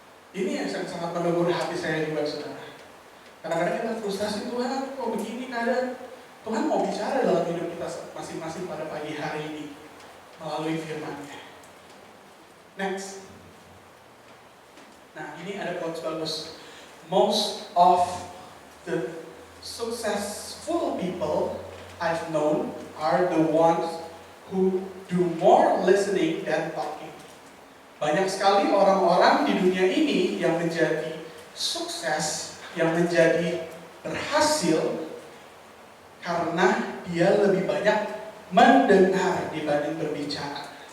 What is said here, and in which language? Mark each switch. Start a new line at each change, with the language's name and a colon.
Indonesian: Ini yang sangat menegur hati saya juga, saudara. Kadang-kadang kita frustasi, Tuhan kok begini keadaan. Tuhan mau bicara dalam hidup kita masing-masing pada pagi hari ini melalui firman-Nya.
English: Next.
Indonesian: Nah, ini ada quotes bagus.
English: Most of the successful people I've known are the ones who do more listening than talking.
Indonesian: Banyak sekali orang-orang di dunia ini yang menjadi sukses, yang menjadi berhasil karena dia lebih banyak mendengar dibanding berbicara.